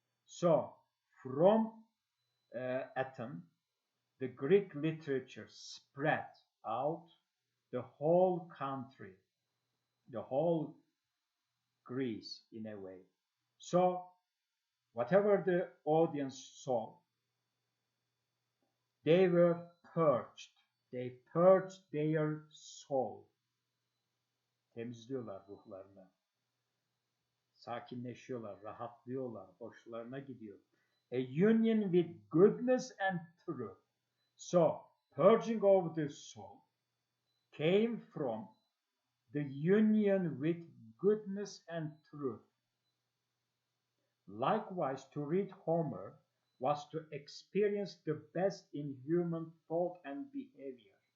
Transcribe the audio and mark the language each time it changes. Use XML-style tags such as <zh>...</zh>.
<en>So from Athens, the Greek literature spread out the whole country, the whole Greece in a way. So whatever the audience saw, they were purged. They purged their soul.</en> <tr>Temizliyorlar ruhlarını. Sakinleşiyorlar, rahatlıyorlar, hoşlarına gidiyor.</tr> <en>A union with goodness and truth. So, purging of the soul came from the union with goodness and truth. Likewise, to read Homer was to experience the best in human thought and behavior.</en>